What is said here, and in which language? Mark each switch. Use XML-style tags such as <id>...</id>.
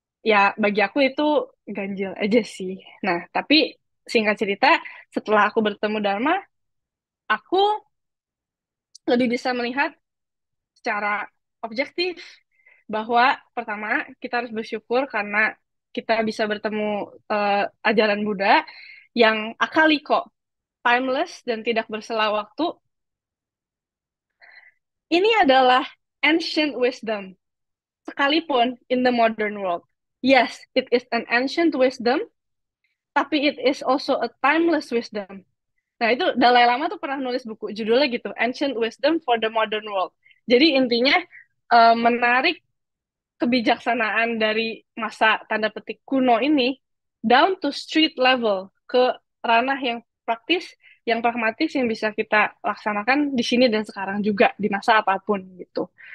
<id>Ya bagi aku itu ganjil aja sih. Nah, tapi singkat cerita, setelah aku bertemu Dharma, aku lebih bisa melihat secara objektif bahwa pertama kita harus bersyukur karena kita bisa bertemu ajaran Buddha yang akali kok, timeless dan tidak bersela waktu. Ini adalah</id> <en>ancient wisdom,</en> <id>sekalipun</id> <en>in the modern world. Yes, it is an ancient wisdom,</en> <id>tapi</id> <en>it is also a timeless wisdom.</en> <id>Nah, itu Dalai Lama tuh pernah nulis buku, judulnya gitu, Ancient Wisdom for the Modern World. Jadi intinya menarik kebijaksanaan dari masa tanda petik kuno ini</id> <en>down to street level,</en> <id>ke ranah yang praktis, yang pragmatis, yang bisa kita laksanakan di sini dan sekarang juga, di masa apapun gitu.</id>